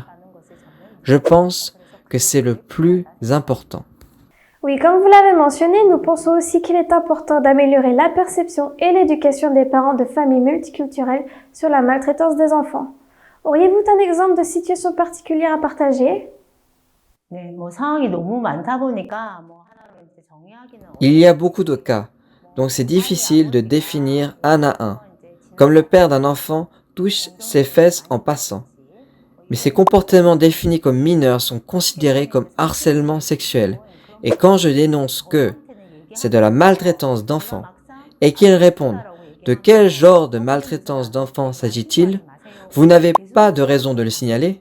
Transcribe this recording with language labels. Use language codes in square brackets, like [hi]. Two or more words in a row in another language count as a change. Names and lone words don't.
[fr] Je pense que c'est le plus important. Oui, comme vous l'avez mentionné, nous pensons aussi qu'il est important d'améliorer la perception et l'éducation des parents de familles multiculturelles sur la maltraitance des enfants. Auriez-vous un exemple de situation particulière à partager? [ko] 상황이 너무 많다 보니까 하나로 이제 정의하기는 [fr] Il y a beaucoup de cas, donc c'est difficile de définir un à un. Comme le père d'un enfant touche ses fesses en passant. Mais ces comportements définis comme mineurs sont considérés comme harcèlement sexuel. Et quand je dénonce que c'est de la maltraitance d'enfants, et qu'ils répondent de quel genre de maltraitance d'enfants s'agit-il, vous n'avez pas de raison de le signaler.